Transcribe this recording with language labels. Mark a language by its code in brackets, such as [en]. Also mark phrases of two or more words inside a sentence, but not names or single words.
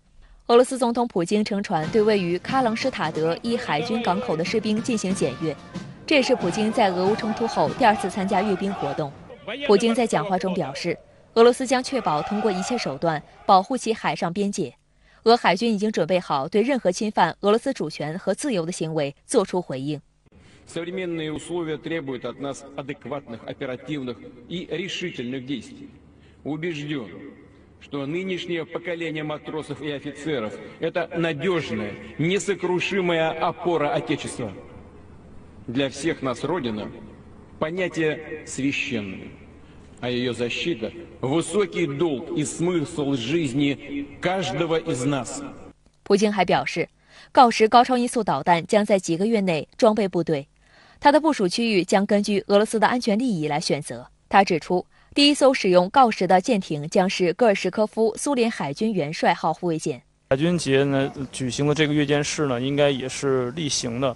[zh] 俄罗斯总统普京乘船对位于喀朗施塔德一海军港口的士兵进行检阅，这也是普京在俄乌冲突后第2次参加阅兵活动。普京在讲话中表示，俄罗斯将确保通过一切手段保护其海上边界，俄海军已经准备好对任何侵犯俄罗斯主权和自由的行为作出回应。 [ru] Современные условия требуют от нас адекватных, оперативных и решительных действий. Убежден, что нынешнее поколение матросов и офицеров – это надежная, несокрушимая опора Отечества. Для всех нас Родина – понятие священное, а ее защита – высокий долг и смысл жизни каждого из нас. [zh] 普京还表示，锆石高超音速导弹将在几个月内装备部队，它的部署区域将根据俄罗斯的安全利益来选择。他指出，第1艘使用锆石的舰艇将是戈尔什科夫苏联海军元帅号护卫舰。海军节呢举行的这个阅舰式呢，应该也是例行的。